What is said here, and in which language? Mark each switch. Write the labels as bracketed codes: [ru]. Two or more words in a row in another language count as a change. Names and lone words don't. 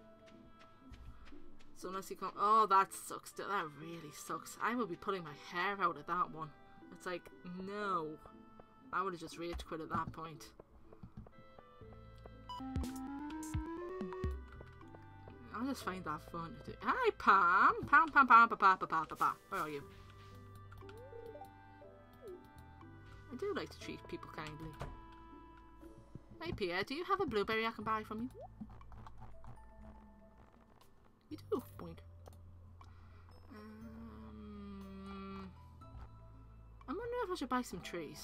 [en] So unless you come... Oh, that sucks. That really sucks. I will be pulling my hair out at that one. It's like, no. I would have just rage quit at that point. I'll just find that fun to do. Hi, Pam! Pam, Pam, Pam, pa, pa, pa, pa, pa, pa. Where are you? I do like to treat people kindly. Hey Pierre, do you have a blueberry I can buy from you? You do. Boink. I'm wondering if I should buy some trees.